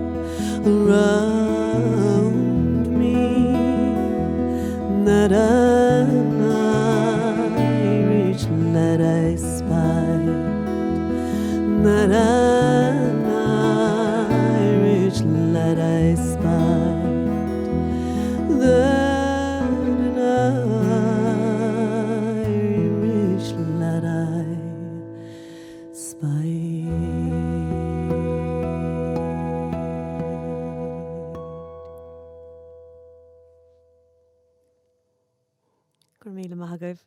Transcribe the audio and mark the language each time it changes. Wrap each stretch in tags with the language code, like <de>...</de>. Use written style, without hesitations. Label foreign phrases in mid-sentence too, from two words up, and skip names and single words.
<en>around me that an Irish lad I spied, that an Irish lad I spied, that an Irish lad I</en> <ga>Gur míle maith agaibh.</ga>